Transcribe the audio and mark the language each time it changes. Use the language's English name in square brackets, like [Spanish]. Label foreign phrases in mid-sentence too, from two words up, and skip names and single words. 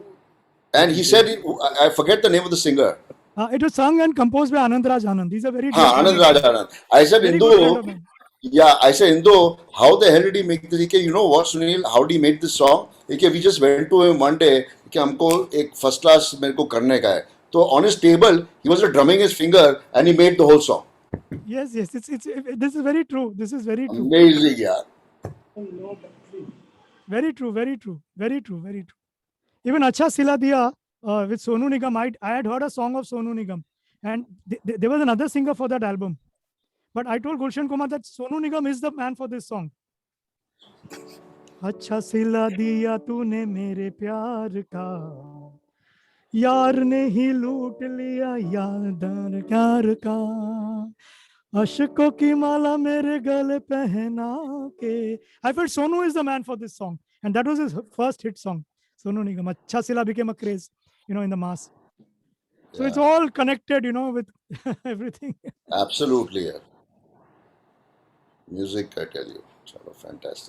[English] And he said, I forget the name of the singer. It was sung and composed by Anand Raj Anand. These are very Anand Raj Anand. I said, very good friend of Indu, mine. yeah, I said, Indu, how the hell did he make this? You know what, Sunil, how did he make this song? We just went to him one day, [Hindi] हमको एक [English] first class [Hindi] मेरेको करने का है. [English] So on his table, he was drumming his finger and he made the whole song. Yes, this is very true. This is very true. Amazing, yeah. Very true, very true, very true, very true. Even Acha Sila Diya with Sonu Nigam, I had heard a song of Sonu Nigam, and there was another singer for that album. But I told Gulshan Kumar that Sonu Nigam is the man for this song. [Hindi] अच्छा सिला दिया तूने मेरे प्यार का, यार ने ही लूट लिया यार का, अशकों की माला मेरे गले पहना के. [English] I felt Sonu is the man for this song, and that was his first hit song. Sonu Nigam. Acha Sila became a craze, in the mass. So it's all connected, with everything. Absolutely, yeah. Music, I tell you, sort of fantastic.